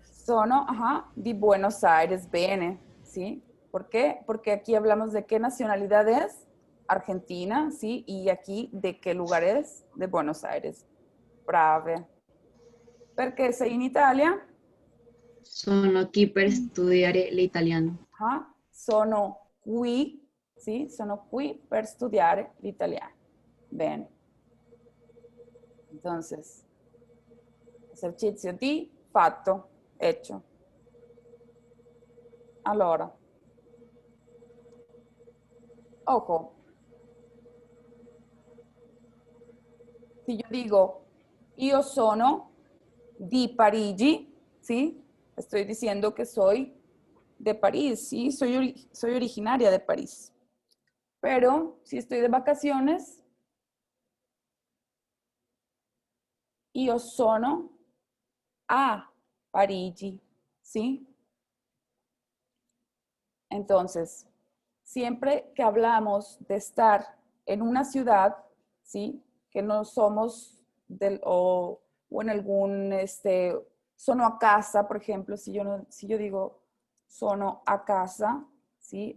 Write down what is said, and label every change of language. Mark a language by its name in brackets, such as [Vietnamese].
[Italian] Sono, ajá, di Buenos Aires, bene. [Spanish] ¿Sí? ¿Por qué? Porque aquí hablamos de qué nacionalidad es. Argentina, ¿sí? Y aquí de qué lugar es. De Buenos Aires. Brave. [Italian] Perché sei in Italia? Sono qui per studiare l'italiano. Ajá. Sono qui, ¿sí? Sono qui per studiare l'italiano. Bene. [Spanish] Entonces, [Italian] esercizio D, fatto, [Spanish] hecho. [Italian] Allora, ojo. [Spanish] Si yo digo, [Italian] io sono di Parigi, [Spanish] ¿sí? Estoy diciendo que soy de París, ¿sí? Soy originaria de París. Pero si estoy de vacaciones, [Italian] io sono a Parigi, [Spanish] ¿sí? Entonces, siempre que hablamos de estar en una ciudad, ¿sí? Que no somos o en algún, [Italian] sono a casa, [Spanish] por ejemplo, si yo digo sono a casa, ¿sí?